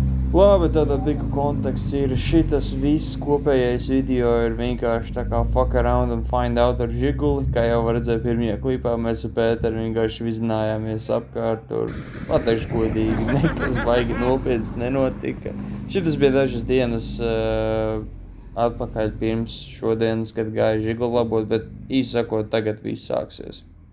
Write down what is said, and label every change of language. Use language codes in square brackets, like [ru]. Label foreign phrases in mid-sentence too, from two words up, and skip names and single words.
[lv] Labi, tātad big konteksts ir šitas viss kopējais video ir vienkārši tā kā [en] fuck around and find out [lv] ar žiguli, kā jau var redzēt pirmajā klipā, mēs ar Pēteru vienkārši vizinājāmies apkārt, tur pateikšu godīgi, nekas baigi nopietns nenotika. Šitas bija dažas dienas atpakaļ pirms šodienas, kad gāja žiguli labot, bet īsi sakot, tagad viss sāksies.